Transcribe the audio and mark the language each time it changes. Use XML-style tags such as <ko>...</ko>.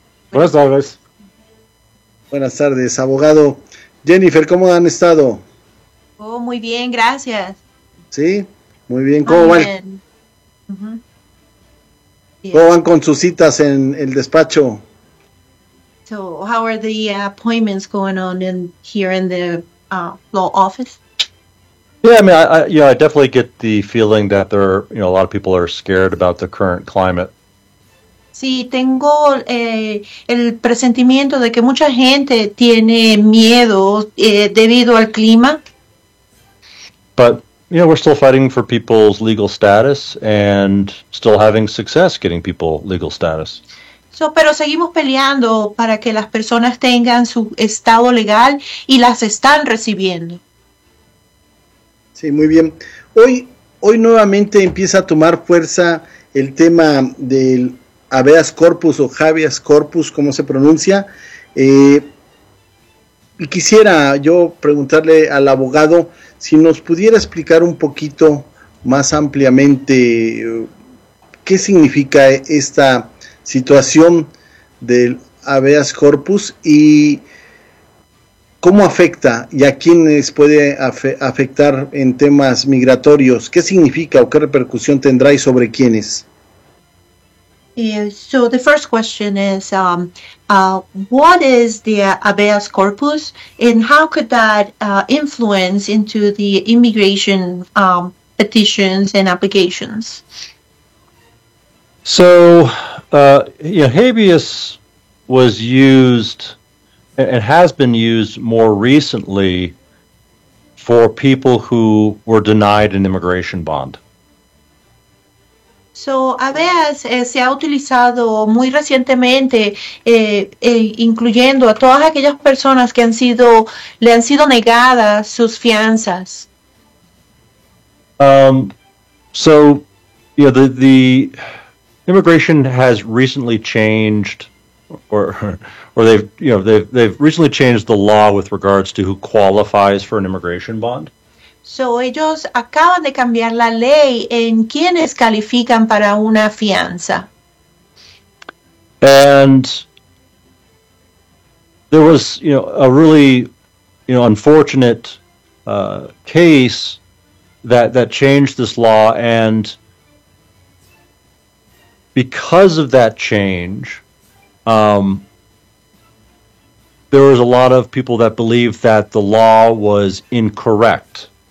<es>Buenas tardes. Buenas tardes, abogado. Jennifer, ¿cómo han estado? Oh, muy bien, gracias. ¿Sí? Muy bien. ¿Cómo van? ¿Cómo van con sus citas en el despacho?</es> <en>So, how are the appointments going on in here in the law office? Yeah, I mean, I definitely get the feeling that there are, you know, a lot of people are scared about the current climate.</en> <es>Sí, tengo el presentimiento de que mucha gente tiene miedo debido al clima.</es> <en>But, you know, we're still fighting for people's legal status and still having success getting people legal status.</en> <es>So, pero seguimos peleando para que las personas tengan su estado legal y las están recibiendo. Sí, muy bien. Hoy nuevamente empieza a tomar fuerza el tema del habeas corpus o habeas corpus, ¿cómo se pronuncia? Y quisiera yo preguntarle al abogado si nos pudiera explicar un poquito más ampliamente qué significa esta situación del habeas corpus y cómo afecta y a quiénes puede afectar en temas migratorios. ¿Qué significa o qué repercusión tendrá y sobre quiénes?</es> <en>So the first question is, what is the habeas corpus, and how could that influence into the immigration petitions and applications? So, habeas was used and has been used more recently for people who were denied an immigration bond.</en> <es>So, habeas se ha utilizado muy recientemente, incluyendo a todas aquellas personas que han sido, le han sido negadas sus fianzas.</es> <en>The immigration has recently changed, they've recently changed the law with regards to who qualifies for an immigration bond.</en> <es>So ellos acaban de cambiar la ley en quienes califican para una fianza.</es> <en>And there was, a really, unfortunate case that changed this law, and because of that change, there was a lot of people that believed that the law was incorrect.</en>